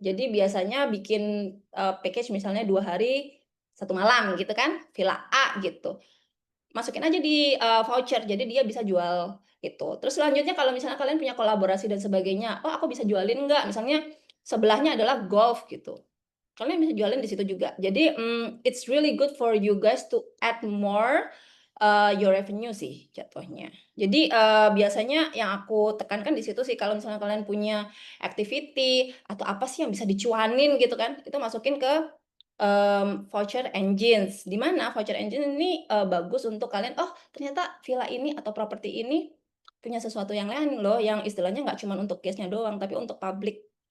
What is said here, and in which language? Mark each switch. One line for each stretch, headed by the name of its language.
Indonesian: Jadi biasanya bikin, package misalnya 2 hari, 1 malam gitu kan, villa A gitu. Masukin aja di, voucher, jadi dia bisa jual gitu. Terus selanjutnya kalau misalnya kalian punya kolaborasi dan sebagainya, "Oh, aku bisa jualin nggak?" Misalnya sebelahnya adalah golf gitu. Kalian bisa jualin di situ juga.
English: Jadi, it's really good for you guys to add more, your revenue
Indonesian: sih jatuhnya. Jadi, biasanya yang aku tekankan di situ sih kalau misalnya kalian punya activity atau apa sih yang bisa dicuanin gitu kan, itu masukin ke, voucher engines. Di mana voucher engine ini, bagus untuk kalian, "Oh, ternyata villa ini atau properti ini punya sesuatu yang lain loh, yang istilahnya nggak cuma untuk guest-nya doang, tapi untuk publik."